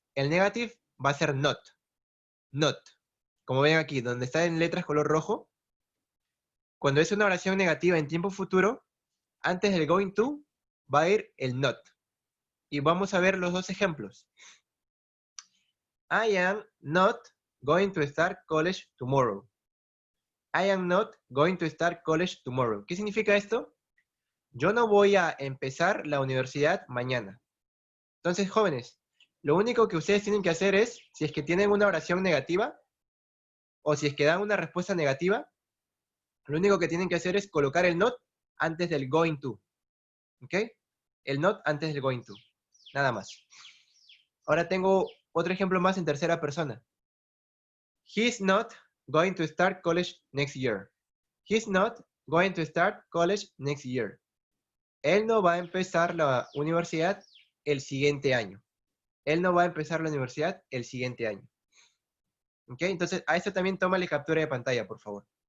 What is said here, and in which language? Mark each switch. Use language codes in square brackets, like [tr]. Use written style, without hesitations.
[es] El negative va a ser not. Not. Como ven aquí, donde está en letras color rojo, cuando es una oración negativa en tiempo futuro, antes del going to va a ir el not. Y vamos a ver los dos ejemplos. [en] I am not going to start college tomorrow. I am not going to start college tomorrow. [es] ¿Qué significa esto? Yo no voy a empezar la universidad mañana. Entonces, jóvenes, lo único que ustedes tienen que hacer es, si es que tienen una oración negativa, o si es que dan una respuesta negativa, lo único que tienen que hacer es colocar el not antes del going to. ¿Ok? El not antes del going to. Nada más. Ahora tengo otro ejemplo más en tercera persona. [en] He's not going to start college next year. He's not going to start college next year. [es] Él no va a empezar la universidad el siguiente año. Él no va a empezar la universidad el siguiente año. ¿Ok? Entonces, a esto también tómale captura de pantalla, por favor.